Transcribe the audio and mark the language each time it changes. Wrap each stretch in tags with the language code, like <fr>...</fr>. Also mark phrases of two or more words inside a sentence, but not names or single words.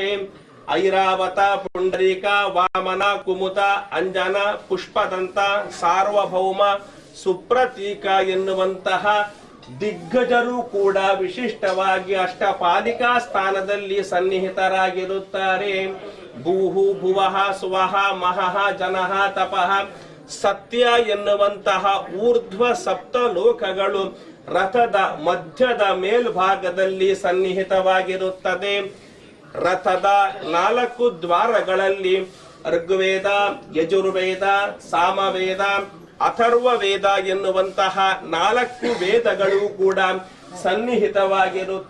<kn>ಐರಾವತ, ಪುಂಡರೀಕ, ವಾಮನ, ಕುಮುತ, ಅಂಜನ, ಪುಷ್ಪದಂತ, ಸಾರ್ವಭೌಮ, ಸುಪ್ರತೀಕ ಎನ್ನುವಂತಹ ದಿಗ್ಗಜರು ಕೂಡ ವಿಶಿಷ್ಟವಾಗಿ ಅಷ್ಟಪಾಲಿಕಾ ಸ್ಥಾನದಲ್ಲಿ ಸನ್ನಿಹಿತರಾಗಿರುತ್ತಾರೆ. ಭೂಹು, ಭುವಃ, ಸುವಃ, ಮಹಃ, ಜನಃ, ತಪಃ, ಸತ್ಯ ಎನ್ನುವಂತಹ ಊರ್ಧ್ವ ಸಪ್ತ ಲೋಕಗಳು ರಥದ ಮಧ್ಯದ ಮೇಲ್ಭಾಗದಲ್ಲಿ ಸನ್ನಿಹಿತವಾಗಿರುತ್ತದೆ. ರಥದ 4 ದ್ವಾರಗಳಲ್ಲಿ ಋಗ್ವೇದ, ಯಜುರ್ವೇದ, ಸಾಮವೇದ, ಅಥರ್ವ ವೇದ ಎನ್ನುವಂತಹ 4 ವೇದಗಳು ಕೂಡ ಸನ್ನಿಹಿತವಾಗಿರುತ್ತದೆ.</kn>